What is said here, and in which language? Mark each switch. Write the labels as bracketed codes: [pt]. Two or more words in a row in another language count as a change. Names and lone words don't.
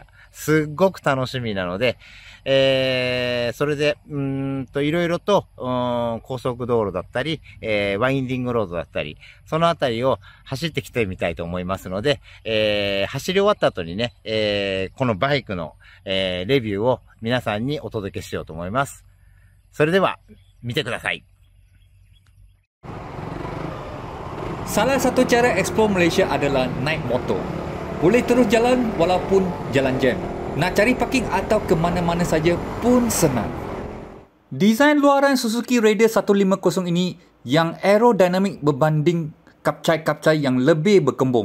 [ja] すっごく楽しみなので、それで、いろいろと、高速道路だったり、ワインディングロードだったり、そのあたりを走ってきてみたいと思いますので、走り終わった後にね、このバイクの、レビューを皆さんにお届けしようと思います。それでは、見てください。 [ms] Salah satu cara explore Malaysia adalah naik motor. Boleh terus jalan walaupun jalan jam. Nak cari parking atau ke mana-mana saja pun senang. Desain luaran Suzuki Raider 150 ini yang aerodinamik berbanding kapcai-kapcai yang lebih berkembung.